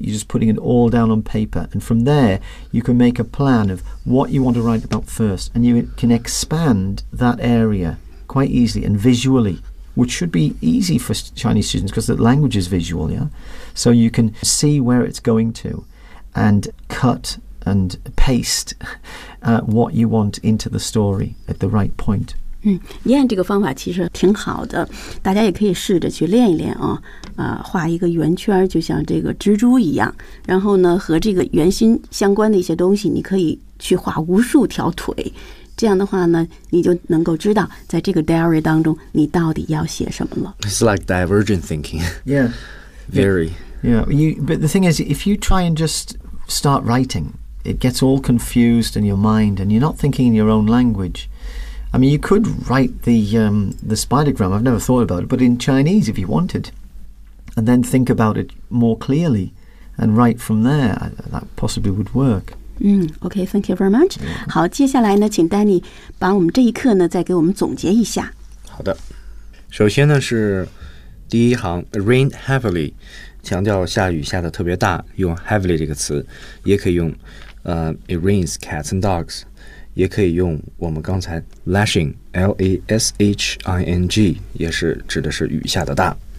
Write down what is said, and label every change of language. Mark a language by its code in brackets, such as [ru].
[en] You're just putting it all down on paper. And from there, you can make a plan of what you want to write about first, and you can expand that area. Quite easily and visually, which should be easy for Chinese students because the language is visual, yeah? So you can see where it's going to and cut and paste、what you want into the story at the right point. [zh] Yan, 这个方法其实挺好的，大家也可以试着去练一练啊、画一个圆圈，就像这个蜘蛛一样，然后呢，和这个圆心相关的一些东西，你可以去画无数条腿。这样的话呢，你就能够知道在这个 diary 当中你到底要写什么了。 [en] It's like divergent thinking. Yeah. Very. Yeah. But the thing is, if you try and just start writing, it gets all confused in your mind and you're not thinking in your own language. I mean, you could write the spidergram, I've never thought about it, but in Chinese if you wanted, and then think about it more clearly and write from there, that possibly would work. Okay, thank you very much. [zh] 好，接下来呢，请 Danny 把我们这一课呢再给我们总结一下。好的，首先呢是第一行 ，rain heavily， 强调下雨下的特别大，用 heavily 这个词，也可以用 [en] it rains cats and dogs， [zh] 也可以用我们刚才 lashing，l-a-s-h-i-n-g， 也是指的是雨下的大。